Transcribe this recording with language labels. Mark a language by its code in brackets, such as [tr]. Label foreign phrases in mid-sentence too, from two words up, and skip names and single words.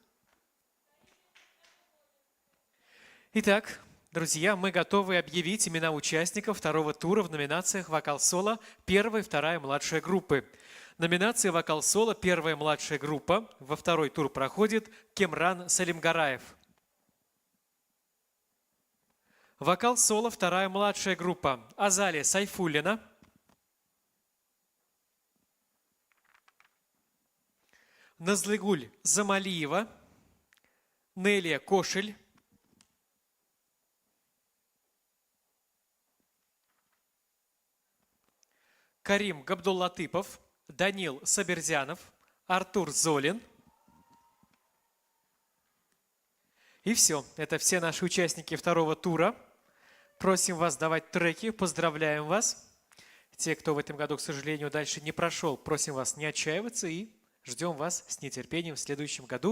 [ru] Итак, друзья, мы готовы объявить имена участников второго тура в номинациях «Вокал-соло» первая и вторая младшая группы. Номинация «Вокал-соло» первая младшая группа. Во второй тур проходит Кемран Салимгараев. Вокал-соло вторая младшая группа. Азалия Сайфуллина. Назлыгуль Замалиева. Нелия Кошель. Карим Габдуллатыпов, Данил Саберзянов, Артур Золин. И все. Это все наши участники второго тура. Просим вас давать треки. Поздравляем вас. Те, кто в этом году, к сожалению, дальше не прошел, просим вас не отчаиваться и ждем вас с нетерпением в следующем году.